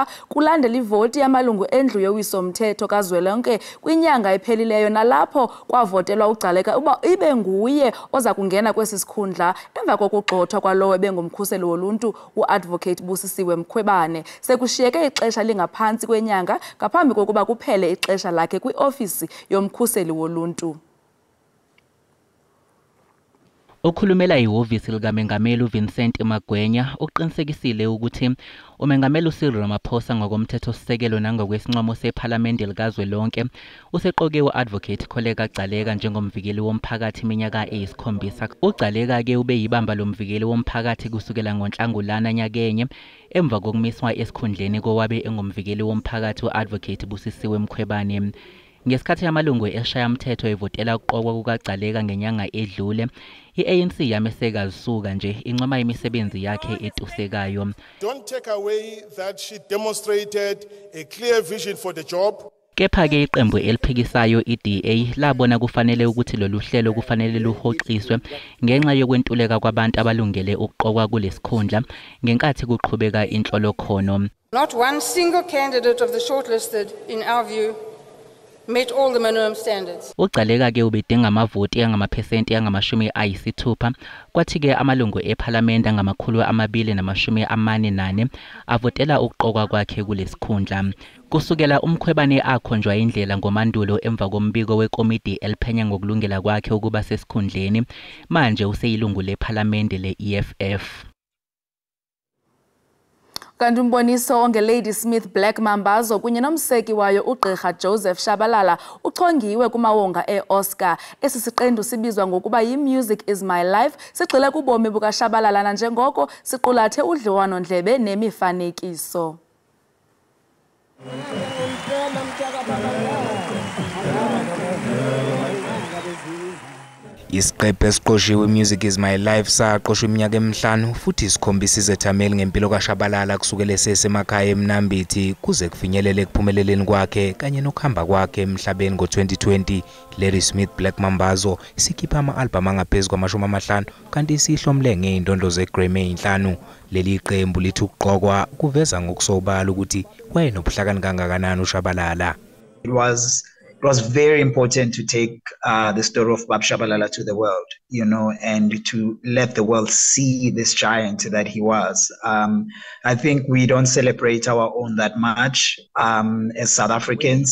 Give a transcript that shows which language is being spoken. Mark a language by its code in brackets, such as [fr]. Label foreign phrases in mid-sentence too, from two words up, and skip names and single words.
[xh] kulandela ivoti yamalungu endlu yowiso-mthetho kazwelonke kwinyanga ephelileyo, nalapho kwavotelwa uGcaleka uba ibe nguye oza kungena kwesi sikhundla emva kokugxothwa kwalowo ebengumkhuseli woluntu u-Advocate Busisiwe Mkhwebane. Sekushiyeke ixesha lingaphantsi kwenyanga ngaphambi kokuba kuphele ixesha lakhe kwiofisi yomkhuseli woluntu. [zu] Okhulumela ihhovisi likaMengameli uVincent Magwenya uqinisekisile ukuthi uMengameli uCyril Ramaphosa ngokomthethosisekelo nangokwesinqumo sePhalamende likazwelonke useqoke u-Advocate Koleka Gcaleka njengomvikeli womphakathi iminyaka eyisikhombisa. UGcaleka-ke ube yibamba lomvikeli womphakathi kusukela ngoNhlangulana nyakenye emva kokumiswa esikhundleni kowabe engumvikeli womphakathi u-Advocate Busisiwe Mkhwebane. Ngesikhathi amalungu eshayamthetho evotela ukuqokwa kukaGcaleka ngenyanga edlule, i-ANC yameseka zisuka nje incoma imisebenzi yakhe etusekayo. [en] Don't take away that she demonstrated a clear vision for the job. [zu] Kepha-ke iqembu eliphikisayo i-DA labona kufanele ukuthi lolu hlelo kufanele luhoxiswe ngenxa yokwentuleka kwabantu abalungele ukuqokwa kulesikhundla ngenkathi kuqhubeka inhlolokhono. [en] Not one single candidate of the shortlisted, in our view, met all the minimum standards. [zu] UGcaleka-ke ubedinga amavoti angamaphesenti angama-60, kwathi-ke amalungu ePhalamende angama-244 avotela ukuqokwa kwakhe kulesikhundla. Kusukela uMkhwebane akhonjwa indlela ngomandulo emva kombiko wekomidi eliphenya ngokulungela kwakhe ukuba sesikhundleni, manje useyilungu lePhalamende le-EFF. [xh] Kanti umboniso onge-Lady Smith Black Mambazo kunye nomseki wayo uGqirha Joseph Shabalala uchongiwe kumawonga e-Oscar. Esi siqendu sibizwa ngokuba yi-Music is My Life sigxile kubomi bukaShabalala nanjengoko siqulathe udliwano-ndlebe nemifanekiso. [zu] Isiqephu esiqoshiwe Music is My Life saqoshwa iminyaka emihlanu futhi sikhombisa izethameli ngempilo kaShabalala kusukela esemakhaya eMnambithi kuze kufinyelele ekuphumeleleni kwakhe kanye nokuhamba kwakhe emhlabeni ngo-2020. Lady Smith Black Mambazo isikhipha ama-albhamu angaphezu kwama-50 kanti isihlomle ngey'ndondo ze-Grammy ey'nhlanu. Leli qembu lithi ukuqokwa kuveza ngokusobala ukuthi wayenobuhlakani kangakanani uShabalala. [en] It was very important to take the story of Bab Shabalala to the world, you know, and to let the world see this giant that he was. I think we don't celebrate our own that much as South Africans.